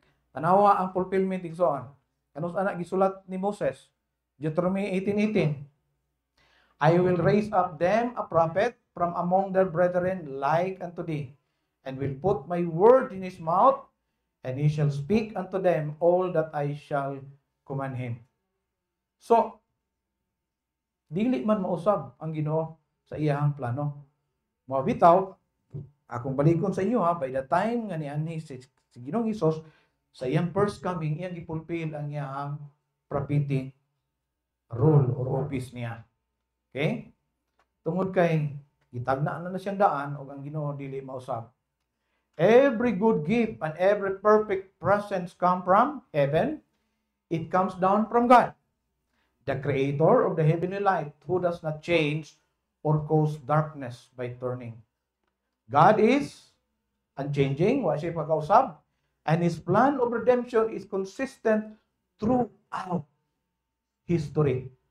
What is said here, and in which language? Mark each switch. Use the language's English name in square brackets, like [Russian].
[Cebuano] Tanawa ang fulfillment igsoon. Kanus anak gisulat ni Moses? [English] Deuteronomy 18:18. I will raise up them a prophet from among their brethren like unto thee, and will put my word in his mouth, and he shall speak unto them all that I shall command him. [Cebuano] So, dili man mausab ang Ginoo sa iyahang plano. Mabitaw, akong balikon sa inyo [English] by the time [Cebuano] nga niani si Ginoong Hesus sa iyang first coming, iyang gipulpil ang iyahang prophetic role or office niya. Okay? Tungod kay gitagna na siyang daan ug ang Ginoo dili mausab. [English] Every good gift and every perfect presence come from heaven. It comes down from God, the creator of the heavenly light, who does not change or cause darkness by turning. God is unchanging, [Cebuano] wa siya pagkausab, [English] and his plan of redemption is consistent throughout history.